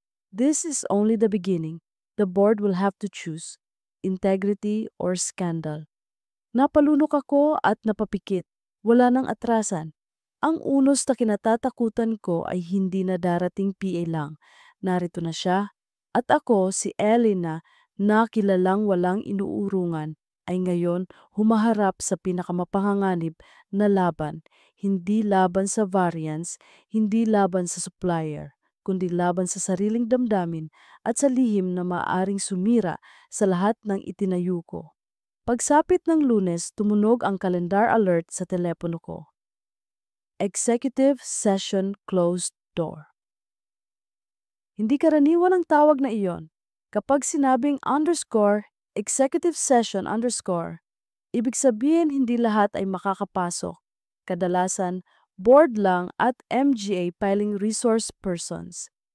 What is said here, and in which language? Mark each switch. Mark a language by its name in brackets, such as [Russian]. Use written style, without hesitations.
[English] This is only the beginning. The board will have to choose integrity or scandal. [Filipino] Napalunok ako at napapikit. Wala nang atrasan. Ang unos na kinatatakutan ko ay hindi na darating PA lang. Narito na siya. At ako, si Elena, na kilalang walang inuurungan, ay ngayon humaharap sa pinakamapanganib na laban. Hindi laban sa variance, hindi laban sa supplier, kundi laban sa sariling damdamin at sa lihim na maaaring sumira sa lahat ng itinayo ko. Pagsapit ng Lunes, tumunog ang calendar alert sa telepono ko. [English] Executive Session Closed Door. [Filipino] Hindi karaniwan ang tawag na iyon. Kapag sinabing _executive session _, ibig sabihin hindi lahat ay makakapasok. Kadalasan, board lang at MGA filing resource persons.